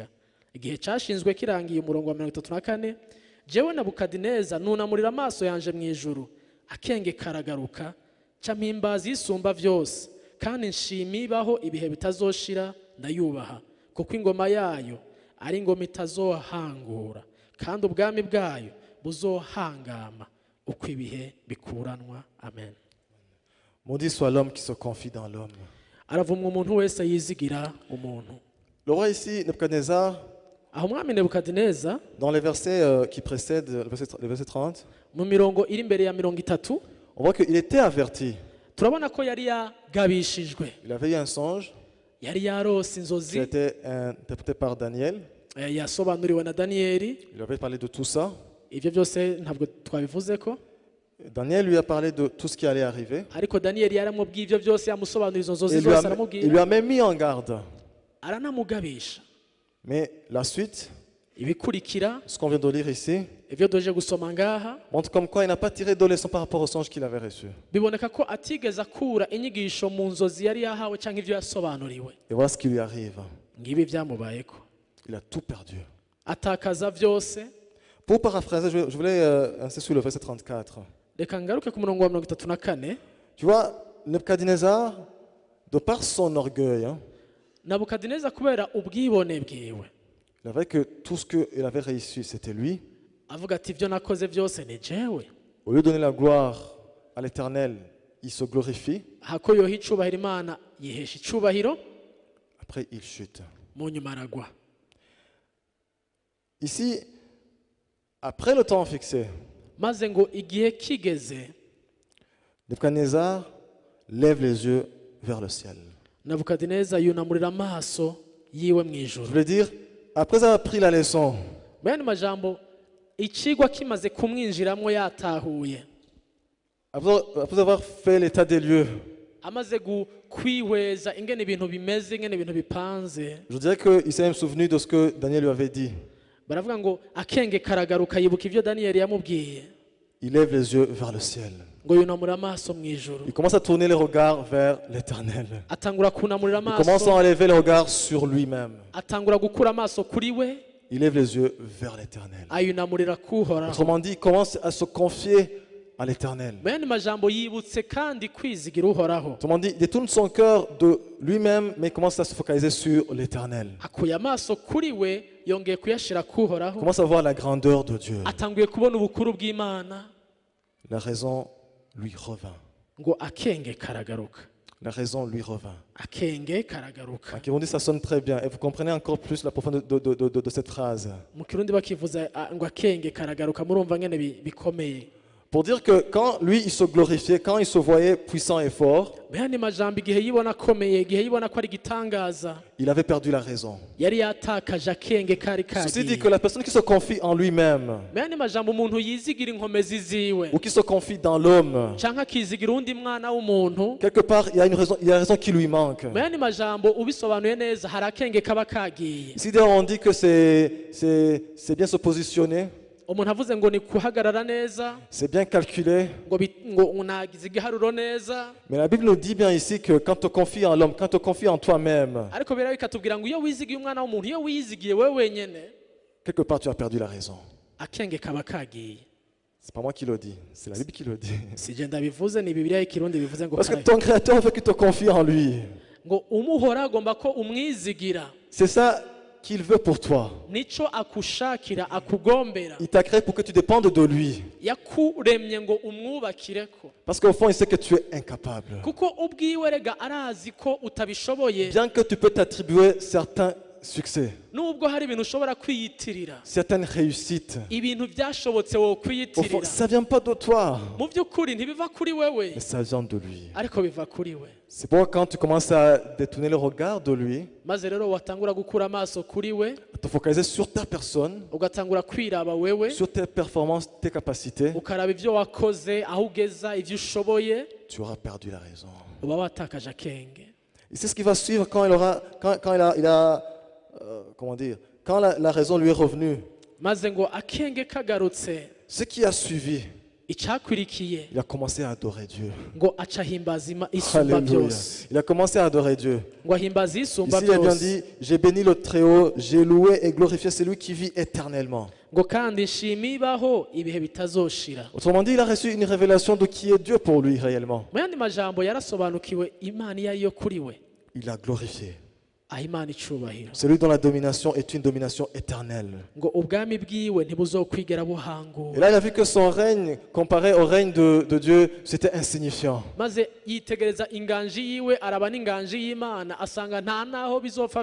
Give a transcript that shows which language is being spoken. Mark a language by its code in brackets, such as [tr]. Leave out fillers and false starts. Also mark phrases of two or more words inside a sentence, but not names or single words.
[rn] Igihe cyashinzwe kirangiye umurongo wa 34, jewe Nebukadineza nunamurira amaso yanje mu ijuru, akenge karagaruka, ca mpimbaza isumba byose, kandi nshimibaho ibihe bitazoshira, ndayubaha, kuko ingoma yayo ari ingoma itazohangura, kandi ubwami bwayo buzohangama uko ibihe bikuranwa. Amen. [fr] Maudit soit l'homme qui se confie dans l'homme. [rn] Aravumwa umuntu wese yizigira umuntu. [fr] Le roi ici, Nebuchadnezzar, [rn] Aho umwami Nebukadineza [fr] dans les versets qui précèdent le verset 30, [rn] mu mirongo iri imbere ya 30, [fr] on voit qu'il était averti. [rn] turabona ko yari yagabishijwe, [fr] Il avait eu un songe [rn] yari yarose [fr] qui a [rn] inzozi, [fr] été interprété par Daniel. [rn] yasobanuriwe na Daniyeli. [fr] Il avait parlé de tout ça. [rn] Ibyo byose ntabwo twabivuze ko, [fr] Daniel lui a parlé de tout ce qui allait arriver. [rn] ariko Daniyeli yaramubwiye ibyo byose, yamusobanurira izo nzozi [fr] Et [rn] zose [fr] il lui [rn] aramubwira, [fr] a même mis en garde. [rn] aranamugabisha. [fr] Mais la suite, [rn] Ibikurikira [fr] ce qu'on vient de lire ici, [rn] ibyo doje gusoma ngaha [fr] montre comme quoi il n'a pas tiré de leçon par rapport au songe qu'il avait reçu. [rn] biboneka ko atigeze akura inyigisho mu nzozi yari yahawe cyangwa ibyo yasobanuriwe. [fr] Et voilà ce qui lui arrive. [rn] Ngibi byamubayeko, [fr] Il a tout perdu. [rn] atakaza byose. [fr] Pour paraphraser, je voulais insister sur le verset 34. [rn] Reka ngaruke ku murongo wa 34. [fr] Tu vois, Nebuchadnezzar, de par son orgueil, [rn] Nebukadineza kubera ubwibone bwiwe, [fr] il avait que tout ce qu'il avait réussi, c'était lui. [rn] avuga ati ibyo nakoze byose ni jewe. [fr] Au lieu de donner la gloire à l'Éternel, il se glorifie. [rn] Hako yoha icubahiro Imana yihesha icubahiro, [fr] Après, il chute. [rn] mu nyuma aragwa. [fr] Ici, après le temps fixé, [rn] Maze ngo igihe kigeze, [fr] Nebuchadnezzar lève les yeux vers le ciel. [rn] Nebukadineza yunamurira amaso yiwe mu [fr] Je [rn] ijuru. [fr] voulais dire, après avoir pris la leçon, [rn] Bene majambo, ikigwa kimaze kumwinjiramo yatahuye, [fr] après avoir fait l'état des lieux, [rn] amaze kwihweza ingene ibintu bimeze, ingene ibintu bipanze, [fr] je dirais qu'il s'est même souvenu de ce que Daniel lui avait dit. [rn] baravuga ngo akenge karagaruka, yibuka ibyo Daniyeli yamubwiye, [fr] Il lève les yeux vers le ciel. [rn] ngo yunamura amaso mu ijuru, [fr] Il commence à tourner les regards vers l'Éternel. [rn] atangura kunamurira [fr] Il commence [rn] amaso, [fr] à enlever les regards sur lui-même. [rn] atangura gukura amaso kuri we, [fr] il lève les yeux vers l'Éternel. [rn] ayunamurira kuhoraho. [fr] Autrement dit, il commence à se confier à l'Éternel. [rn] mu yandi majambo yibutse kandi kwizigira uhoraho. [fr] Autrement dit, il détourne son cœur de lui-même, mais il commence à se focaliser sur l'Éternel. [rn] akuye amaso kuri we yongeye kuyashira [fr] Il [rn] kuhoraho. [fr] commence à voir la grandeur de Dieu. [rn] atanguye kubona ubukuru bw'Imana [fr] La raison lui revint. [rn] ngo akenge karagaruka. [fr] La raison lui revint. [rn] akenge karagaruka. [fr] En Kirundi, ça sonne très bien. Et vous comprenez encore plus la profondeur de cette phrase. [rn] mu kirundi bakivuza ngo akenge karagaruka, murumva ngene bikomeye. [fr] Pour dire que quand lui, il se glorifiait, quand il se voyait puissant et fort, [rn] mu yandi majambo igihe yibona akomeye, igihe yibona ko ari igitangaza, [fr] il avait perdu la raison. [rn] yari yatakaje akenge kari [fr] Ceci dit [rn] kagiye. [fr] que la personne qui se confie en lui-même, [rn] mu yandi majambo umuntu yizigira inkomezi ziwe [fr] ou qui se confie dans l'homme, [rn] canke akizigira undi mwana w'umuntu, [fr] quelque part, il y a une raison qui lui manque. [rn] mu yandi majambo ubisobanuye neza hari akenge kaba kagiye. [fr] Ici, d'ailleurs, on dit que c'est bien se positionner, [rn] umuntu avuze ngo ni kuhagarara neza, [fr] c'est bien calculé. [rn] ngo unagize igiharuro neza, [fr] Mais la Bible nous dit bien ici que quand tu te confies en l'homme, quand tu te confies en toi-même, [rn] ariko biraba bikatubwira ngo iyo wizigiye umwana w'umuntu, iyo wizigiye wewe wenyene, [fr] quelque part, tu as perdu la raison. [rn] akenge kaba kagiye. [fr] C'est pas moi qui le dis, c'est la Bible qui le dit. [rn] si je ndabivuze, ni Bibiliya y'ikirundi bivuze ngo [fr] Parce que [rn] kara- [fr] ton Créateur veut que tu te confies en lui. [rn] ngo umuhora agomba ko umwizigira. [fr] C'est ça qu'il veut pour toi. [rn] nico akushakira, akugombera. [fr] Il t'a créé pour que tu dépendes de lui. [rn] yakuremye ngo umwubakireko, [fr] Parce qu'au fond, il sait que tu es incapable. [rn] kuko ubwiwe rega arazi ko utabishoboye. [fr] Bien que tu peux t'attribuer certains succès, [rn] nubwo hari ibintu ushobora kwiyitirira, [fr] certaines réussites, [rn] ibintu byashobotse wowe [fr] au fond, [rn] kwiyitirira, [fr] ça ne vient pas de toi, [rn] mu by'ukuri ntibiva kuri wewe, [fr] mais ça vient de lui. [rn] ariko biva kuri we. [fr] C'est pourquoi quand tu commences à détourner le regard de lui, [rn] maze rero watangura gukura amaso kuri we, [fr] à te focaliser sur ta personne, [rn] ugatangura kwiraba wewe, [fr] sur tes performances, tes capacités, [rn] ukaraba ibyo wakoze, aho ugeza, ibyo ushoboye, [fr] tu auras perdu la raison. [rn] uba watakaje akenge. [fr] Et c'est ce qui va suivre quand comment dire, quand la raison lui est revenue. [rn] maze ngo akenge kagarutse, [fr] Ce qui a suivi, [rn] icyakwirikiye [fr] il a commencé à adorer Dieu. [rn] ngo aca ahimbaza isumba Alléluia. byose, [fr] Il a commencé à adorer Dieu. [rn] ngo ahimbaza isumba [fr] Ici, il a bien [rn] byose, [fr] dit, j'ai béni le Très-Haut, j'ai loué et glorifié celui qui vit éternellement. [rn] ngo kandi nshima ibaho ibihe bitazoshira. [fr] Autrement dit, il a reçu une révélation de qui est Dieu pour lui réellement. [rn] mu yandi majambo yarasobanukiwe Imana iyo ariyo kuri we, [fr] Il a glorifié. [rn] aha Imana icubahiro, [fr] Celui dont la domination est une domination éternelle. [rn] ngo ubwami bwiwe ntibuzokwigera [fr] Et [rn] buhangura. [fr] là, il a vu que son règne, comparé au règne de Dieu, c'était insignifiant. [rn] maze yitegereza inganji yiwe, araba n'inganji y'Imana, asanga nta naho bizopfa